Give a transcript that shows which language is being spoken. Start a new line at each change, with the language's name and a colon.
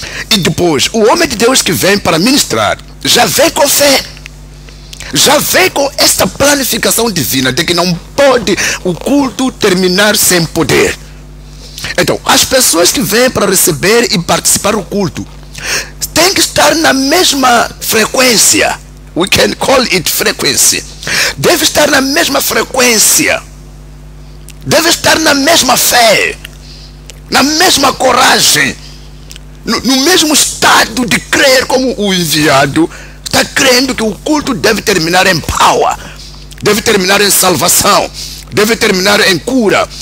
Portuguese: E depois, o homem de Deus que vem para ministrar, já vem com fé. Já vem com esta planificação divina de que não pode o culto terminar sem poder. Então, as pessoas que vêm para receber e participar do culto têm que estar na mesma frequência.
English: We can call it frequency.
Portuguese: Deve estar na mesma frequência. Deve estar na mesma fé, na mesma coragem, no mesmo estado de crer como o enviado está crendo que o culto deve terminar em power, deve terminar em salvação, deve terminar em cura.